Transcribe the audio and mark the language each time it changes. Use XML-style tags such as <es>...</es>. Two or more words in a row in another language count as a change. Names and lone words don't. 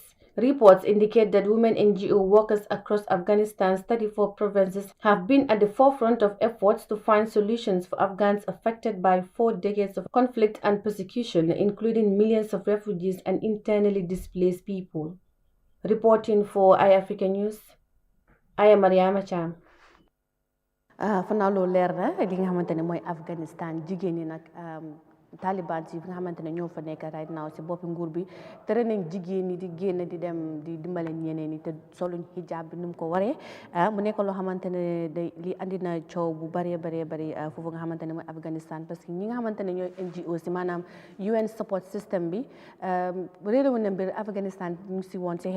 <en>Reports indicate that women NGO workers across Afghanistan's 34 provinces have been at the forefront of efforts to find solutions for Afghans affected by 4 decades of conflict and persecution, including millions of refugees and internally displaced people. Reporting for Eyeafrica News, I am Mariama Cham.</en> <wo>Fanaaw loolu leer na li nga xamante ne mooy Afghanistan jigéen ñi nag Taliban si nga xamante ne ñoo fa nekk</wo> <en>right now</en> <wo>si boppi nguur bi tere nañ jigéen ñi di génn di dem di dimbale ñeneen ñi te soluñ hijab bi nu mu ko waree mu nekk loo xamante ne day li andi na coow bu bari foofu nga xamante ne mooy Afghanistan</wo> <fr>parce que</fr> <wo>ñi nga xamante ne ñooy NGO si maanaam</wo> <en>UN support system</en> <wo>bi réeré woon na mbir Afghanistan ñu si woon si</wo>